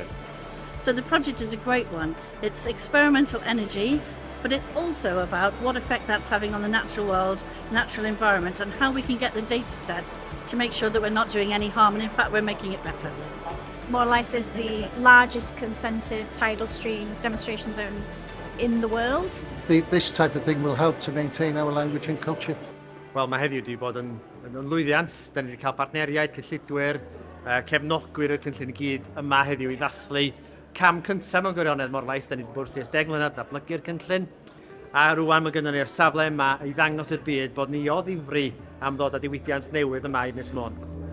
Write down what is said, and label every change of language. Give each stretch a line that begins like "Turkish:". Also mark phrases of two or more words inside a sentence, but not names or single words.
English: So the project is a great one. It's experimental energy, but it's also about what effect that's having on the natural world, natural environment, and how we can get the data sets to make sure that we're not doing any harm, and in fact we're making it better. Morlais is the largest consented tidal stream demonstration zone in the world. This type of thing will help to maintain our language and culture.
Welsh: Wel, mae heddiw wedi bod yn lwyddiant. Da ni wedi cael partneriaid, cyllidwyr, cefnogwyr y cynllun i gyd yma heddiw i ddathlu cam cyntaf mewn gwirionedd Morlais. Da ni wedi bod wrth 10 mlynedd datblygu'r cynllun. A rwan mae gennym ni'r safle yma i ddangos i'r byd bod ni o ddifri am ddod â diwydiant newydd yma i Ynys Môn.